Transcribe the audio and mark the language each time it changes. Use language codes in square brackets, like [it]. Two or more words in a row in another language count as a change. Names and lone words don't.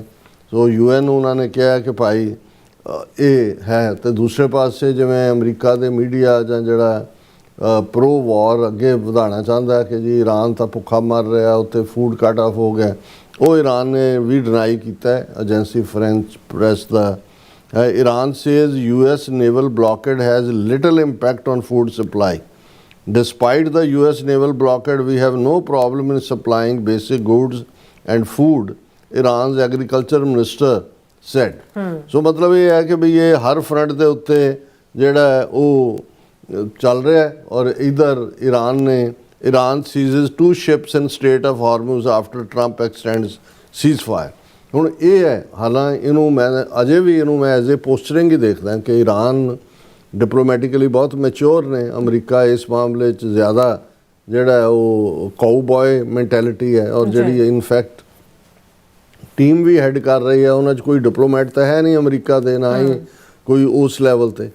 [pa] ਸੋ UN ਨੂੰ ਉਹਨਾਂ ਨੇ ਕਿਹਾ ਕਿ ਭਾਈ ਇਹ ਹੈ। ਅਤੇ ਦੂਸਰੇ ਪਾਸੇ ਜਿਵੇਂ ਅਮਰੀਕਾ ਦੇ ਮੀਡੀਆ ਜਾਂ ਜਿਹੜਾ [en] pro war [pa] ਅੱਗੇ ਵਧਾਉਣਾ ਚਾਹੁੰਦਾ ਕਿ ਜੀ ਈਰਾਨ ਤਾਂ ਭੁੱਖਾ ਮਰ ਰਿਹਾ, ਉੱਥੇ [en] food cut off [pa] ਹੋ ਗਿਆ, ਉਹ ਈਰਾਨ ਨੇ ਵੀ ਡਿਨਾਈ ਕੀਤਾ ਹੈ। [en] ਏਜੰਸੀ ਫ੍ਰੈਂਚ ਪ੍ਰੈਸ ਦਾ Iran says US naval blockade has little impact on food supply. Despite the US naval blockade, we have no problem in supplying basic goods and food, Iran's agriculture minister said. [pa] So ਮਤਲਬ ਇਹ ਹੈ ਕਿ ਵੀ ਇਹ ਹਰ ਫਰੰਟ ਦੇ ਉੱਤੇ ਜਿਹੜਾ ਉਹ ਚੱਲ ਰਿਹਾ ਹੈ। ਔਰ ਇਧਰ [en] Iran seizes 2 ships in Strait of Hormuz after Trump extends ceasefire. [pa] ਹੁਣ ਇਹ ਹੈ, ਹਾਲਾਂਕਿ ਇਹਨੂੰ ਮੈਂ ਅਜੇ ਵੀ ਇਹਨੂੰ ਮੈਂ [en] as a posturing [pa] ਹੀ ਦੇਖਦਾ ਕਿ ਈਰਾਨ ਡਿਪਲੋਮੈਟਿਕਲੀ ਬਹੁਤ ਮੈਚੋਰ ਨੇ। ਅਮਰੀਕਾ ਇਸ ਮਾਮਲੇ 'ਚ ਜ਼ਿਆਦਾ ਜਿਹੜਾ ਉਹ [en] cowboy mentality [pa] ਹੈ ਔਰ ਜਿਹੜੀ ਇਨਫੈਕਟ ਟੀਮ ਵੀ ਹੈਡ ਕਰ ਰਹੀ ਹੈ ਉਹਨਾਂ 'ਚ ਕੋਈ ਡਿਪਲੋਮੈਟ ਤਾਂ ਹੈ ਨਹੀਂ ਅਮਰੀਕਾ ਦੇ, ਨਾ ਹੀ ਕੋਈ ਉਸ ਲੈਵਲ 'ਤੇ।